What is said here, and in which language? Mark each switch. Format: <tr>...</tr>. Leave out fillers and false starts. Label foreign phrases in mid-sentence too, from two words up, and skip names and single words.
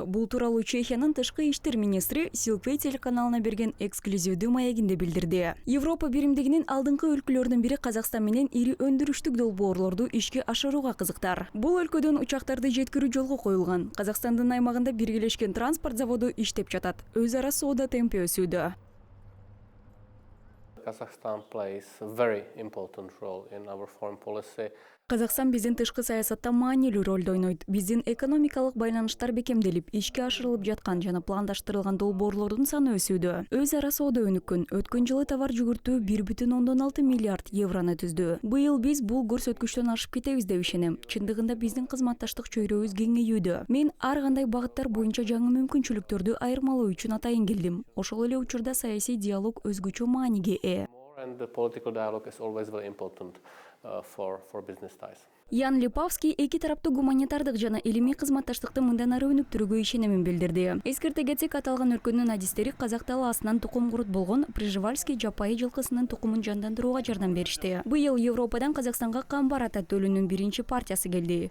<ky>Бул тууралуу Чехиянын тышкы иштер министри Силквей телеканалына берген эксклюзивдүү маегинде билдирди. Европа биримдигинин алдыңкы өлкөлөрүнүн бири Казакстан менен ири өндүрүштүк долбоорлорду ишке ашырууга кызыктар. Бул өлкөдөн учактарды жеткирүү жолго коюлган. Казакстандын аймагында биргелешкен транспорт заводу иштеп жатат. Өз ара соода темпи өсүүдө.</ky> <en>Kazakhstan plays a very important role in our foreign policy.</en> <ky>Казакстан биздин тышкы саясатта маанилүү ролду ойнойт. Биздин экономикалык байланыштар бекемделип, ишке ашырылып жаткан жана пландаштырылган долбоорлордун саны өсүүдө. Өз ара соода өнүккөн. Өткөн жылы товар жүгүртүү 1,6 миллиард евроны түздү. Быйыл биз бул көрсөткүчтөн ашып кетебиз деп ишенем. Чындыгында биздин кызматташтык чөйрөбүз кеңейүүдө. Мен ар кандай багыттар боюнча жаңы мүмкүнчүлүктөрдү айырмалоо үчүн атайын келдим. Ошол эле учурда саясий диалог өзгөчө мааниге ээ.</ky> <en>And the political dialogue is always very important for business ties.</en> <ky>Ян Липавский эки тараптуу гуманитардык жана илимий кызматташтыкты мындан ары өнүктүрүүгө ишенимин билдирди. Эскерте кетсек, аталган өлкөнүн адистери казак талаасынан тукум курут болгон Прижевальский жапайы жылкысынын тукумун жандандырууга жардам беришти. Быйыл Европадан Казакстанга камбар ата төлүнүн биринчи партиясы келди.</ky>